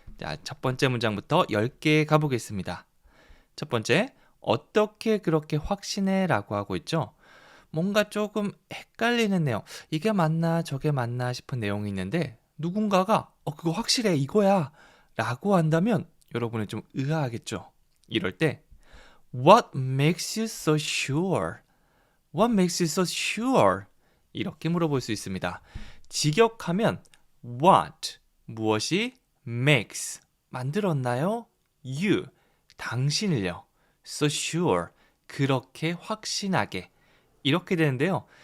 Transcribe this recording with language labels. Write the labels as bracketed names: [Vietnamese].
[Korean] 자, 첫 번째 문장부터 10개 가보겠습니다. 첫 번째, 어떻게 그렇게 확신해? 라고 하고 있죠. 뭔가 조금 헷갈리는 내용, 이게 맞나 저게 맞나 싶은 내용이 있는데 누군가가 그거 확실해 이거야 라고 한다면 여러분은 좀 의아하겠죠. 이럴 때 [English] What makes you so sure? What makes you so sure? [Korean] 이렇게 물어볼 수 있습니다. 직역하면 What, 무엇이 makes, 만들었나요? You, 당신을요. So sure, 그렇게 확신하게. 이렇게 되는데요.